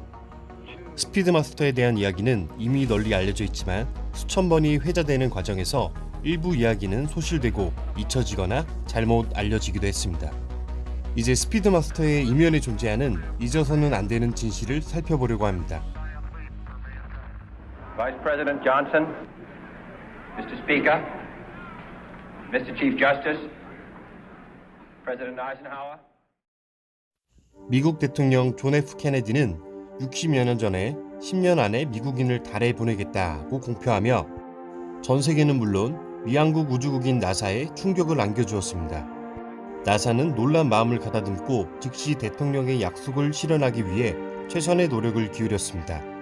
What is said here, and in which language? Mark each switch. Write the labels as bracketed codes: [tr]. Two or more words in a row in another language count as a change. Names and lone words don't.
[ko] 스피드마스터에 대한 이야기는 이미 널리 알려져 있지만 수천 번이 회자되는 과정에서 일부 이야기는 소실되고 잊혀지거나 잘못 알려지기도 했습니다. 이제 스피드마스터의 이면에 존재하는 잊어서는 안 되는 진실을 살펴보려고 합니다. [en] Vice President Johnson, Mr. Speaker, Mr. Chief Justice, President Eisenhower. [ko] 미국 대통령 존 F 케네디는 60여 년 전에 10년 안에 미국인을 달에 보내겠다고 공표하며 전 세계는 물론 미한국 우주국인 나사에 충격을 안겨주었습니다. 나사는 놀란 마음을 가다듬고 즉시 대통령의 약속을 실현하기 위해 최선의 노력을 기울였습니다.